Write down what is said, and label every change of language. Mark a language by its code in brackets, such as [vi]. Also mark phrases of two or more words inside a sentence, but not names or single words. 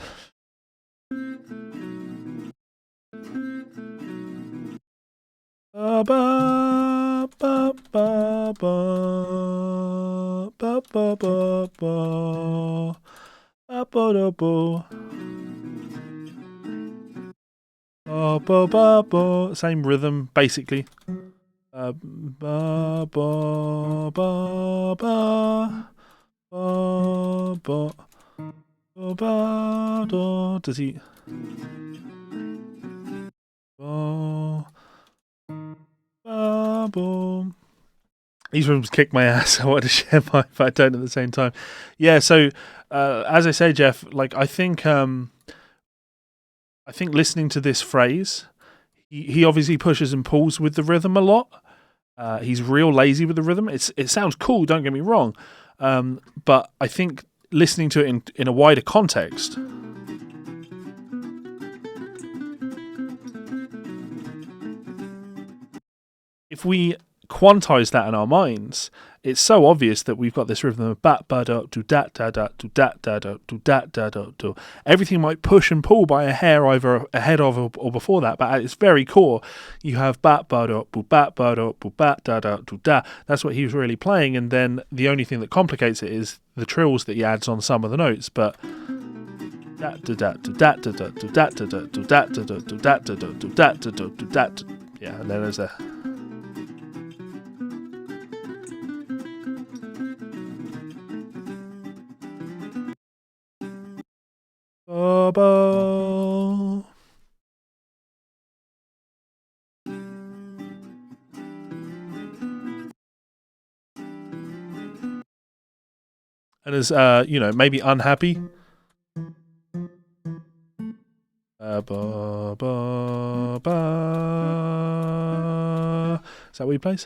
[en] Ba ba ba ba ba ba ba ba ba ba ba ba. Ba ba ba. Same rhythm, basically. Ba ba ba ba ba ba ba ba. Does he? Ba ba ba. These rhythms kick my ass. I want to share my tone at the same time. Yeah. So, as I say, Jeff, like I think listening to this phrase, he obviously pushes and pulls with the rhythm a lot. He's real lazy with the rhythm. It sounds cool, don't get me wrong, but I think listening to it in a wider context, if we quantize that in our minds, it's so obvious that we've got this rhythm of bat ba da do dat da da do dat da da do dat da da do. Everything might push and pull by a hair either ahead of or before that, but at its very core, you have bat ba da boo bat ba da boo bat da da do da. That's what he was really playing, and then the only thing that complicates it is the trills that he adds on some of the notes. But dat da da do dat da da do dat da da do dat da da do dat da da do dat da da do dat. Yeah, and then there's a. Ba-ba. And as maybe unhappy. Ba ba ba. Is that what he plays?